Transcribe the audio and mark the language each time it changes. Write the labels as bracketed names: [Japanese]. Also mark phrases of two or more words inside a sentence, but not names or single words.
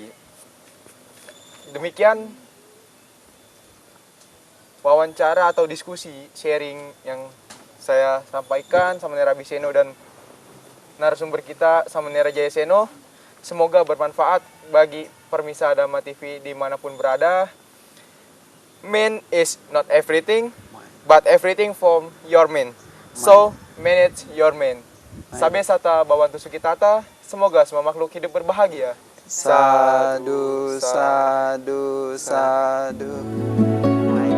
[Indonesian] Demikian wawancara atau diskusi sharing yang saya sampaikan Samanera Biseno dan narasumber kita Samanera Jayaseno. Semoga bermanfaat bagi permisa Dhamma TV dimanapun berada. [English] Man is not everything, but everything from your man. So manage your man. [Pali] Sabe sata bawantu sukitata. [Indonesian] Semoga semua makhluk hidup berbahagia. [Pali] Sadu, sadu, sadu.